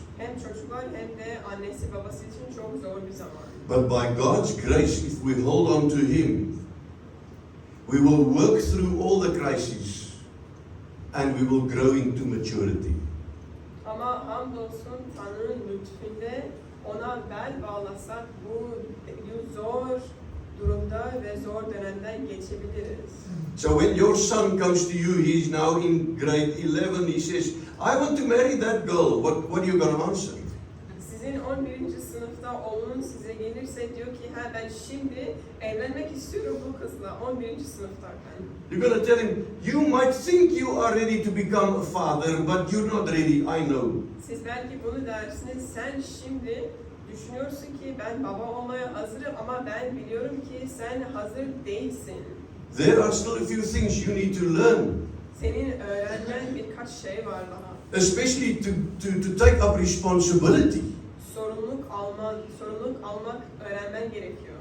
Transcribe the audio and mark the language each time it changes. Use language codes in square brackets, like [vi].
[tr] Hem çocuklar hem de annesi babası için çok zor bir zaman. [en] But by God's grace, if we hold on to Him, we will work through all the crises and we will grow into maturity. [tr] Ama hamdolsun Tanrı'nın lütfünde ona bel bağlasak bu zor durumda ve zor dönemden geçebiliriz. [en] So when your son comes to you, he's now in grade 11, he says, I want to marry that girl. What are you going to answer? [tr] Sizin 11. sınıfta oğlunuz size gelirse diyor ki ben şimdi evlenmek istiyorum bu kızla 11. sınıftayken. [en] You're going to tell him, you might think you are ready to become a father, but you're not ready, I know. [tr] Siz belki bunu dersiniz, sen şimdi düşünüyorsun ki ben baba olmaya hazırım ama ben biliyorum ki sen hazır değilsin. [en] There are still a few things you need to learn. [tr] Senin öğrenmen birkaç şey var daha. [en] Especially to take up responsibility. [tr] Sorumluluk almak öğrenmen gerekiyor.